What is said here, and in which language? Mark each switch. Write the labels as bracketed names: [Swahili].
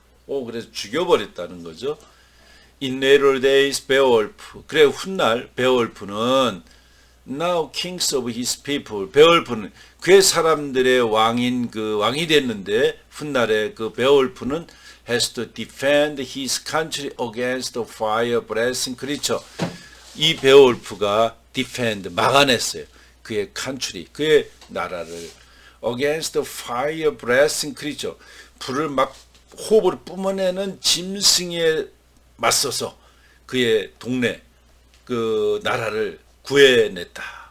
[Korean] 그래서 죽여버렸다는 거죠. [English] In later days, Beowulf, [Korean] 그래 훗날 베어울프는 [English] now kings of his people, [Korean] 베어울프는 그의 사람들의 왕이 됐는데, 훗날에 그 베어울프는 [English] has to defend his country against the fire breathing creature. [Korean] 이 베어울프가 defend, 막아냈어요. 그의 country, 그의 나라를 [English] against the fire breathing creature, [Korean] 불을 막 호흡으로 뿜어내는 짐승에 맞서서 그의 동네, 그 나라를 구해냈다.